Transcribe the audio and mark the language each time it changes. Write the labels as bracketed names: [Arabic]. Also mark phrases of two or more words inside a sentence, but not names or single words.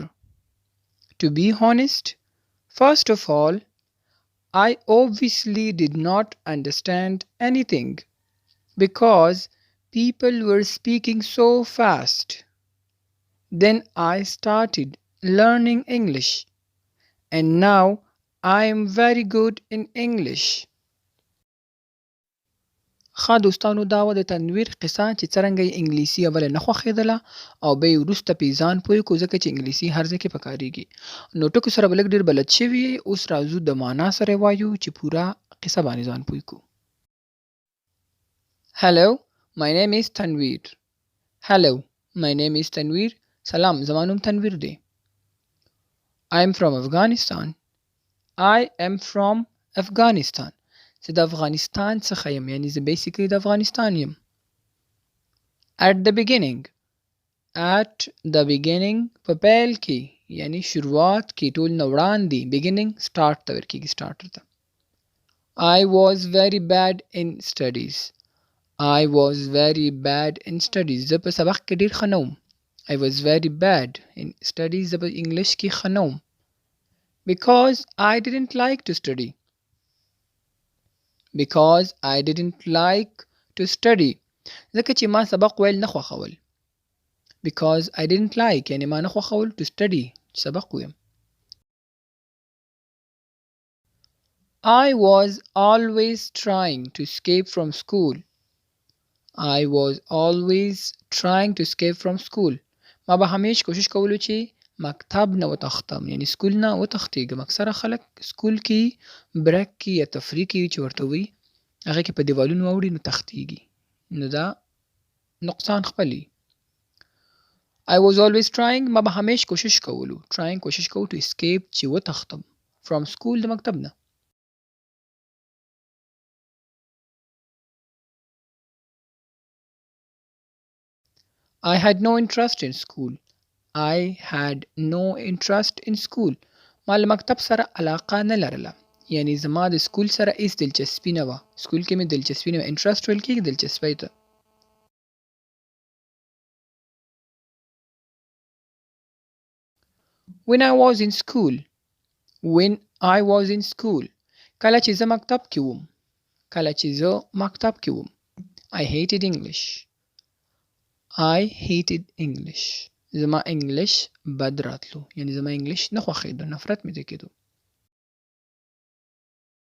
[English] To be honest, first of all, I obviously did not understand anything because people were speaking so fast. Then I started learning English, and now I am very good in English. [Pashto] ښه دوستانو، دا وه د تنویر قصه چې څرنګه یې انګلیسي اوله نه خوښېدله او بیا یې وروسته پرې ځان پوه کړو ځکه چې انګلیسي هر ځای کې پکارېږي. نو ټکو سره به لږ ډېر بلد شوي یې. اوس راځو د معنا سره یې وایو چې پوره قصه باندې ځان پوه کړو. [English] Hello, my name is Tanvir. Hello, my name is Tanvir. [Pashto] سلام، زما نوم تنویر دی. [English] I am from Afghanistan. I am from Afghanistan. [Pashto] زه د افغانستان څخه یم، یعنې زه بیسیکلی د افغانستان یم. [English] At the beginning. At the beginning [Pashto] په پیل کې یعنې شروعات کې ټول نه وړاندې [English] beginning start [Pashto] ته ورکېږي starter ته. [English] I was very bad in studies. I was very bad in studies. [Pashto] زه په سبق کې ډېر ښه نه وم. [English] I was very bad in studies. [Pashto] زه په انګلیش کې ښه نه وم. [English] Because I didn't like to study. Because I didn't like to study. [Pashto] ځکه چې ما سبق ویل نه خوښول. [English] Because I didn't like [Pashto] یعنې ما نه خوښول [English] to study [Pashto] چې سبق ویم. [English] I was always trying to escape from school. I was always trying to escape from school. [Pashto] ما به همیش کوشش کولو چې مکتب نه وتښتم، یعنې سکول نه وتښتېږم. اکثره خلک سکول کې بریک کې یا تفریح کې چې ورته وایي هغې کې په دیوالونو اوړي نو تښتېږي، نو دا نقصان خپل وي. [English] I was always trying [Pashto] ما به همیش کوشش کولو trying کوشش کوو [English] to escape [Pashto] چې وتښتم [English] from school [Pashto] د مکتب نه. [English] I had no interest in school. I had no interest in school. [Pashto] ما له مکتب سره علاقه نه لرله، یعنې زما د سکول سره هېڅ دلچسپي نه وه. سکول کې مې دلچسپي نه وه. انټرسټ ویل کېږي دلچسپۍ ته. [English] When I was in school. When I was in school. [Pashto] کله چې زه مکتب کې وم. کله چې زه مکتب کې وم. [English] I hated English. I hated English. [Pashto] زما انګلیش بد راتلو، یعنې زما انګلیش نه خوښېدو، نفرت مې ترې کېدو.